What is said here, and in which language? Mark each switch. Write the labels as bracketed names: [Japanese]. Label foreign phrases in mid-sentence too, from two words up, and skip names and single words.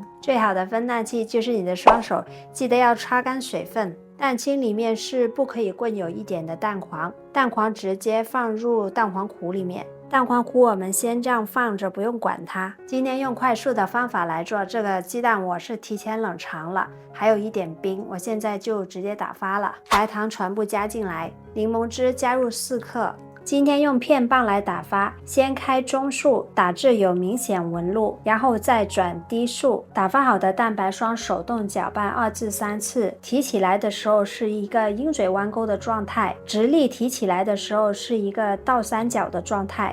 [Chinese] 最好的分蛋器就是你的双手，記得要擦乾水分。蛋清裡面是不可以混有一點的蛋黄，蛋黄直接放入蛋黄糊裡面。蛋黄糊我們先這樣放着，不用管它。今天用快速的方法來做这個雞蛋，我是提前冷藏了，還有一點冰，我現在就直接打發了。白糖全部加進來，檸檬汁加入4克。今天用片棒來打發，先開中速打至有明顯紋路，然後再轉低速。打發好的蛋白霜手動攪拌2至3次，提起來的時候是一個鷹嘴彎鈎的狀態，直立提起來的時候是一個倒三角的狀態。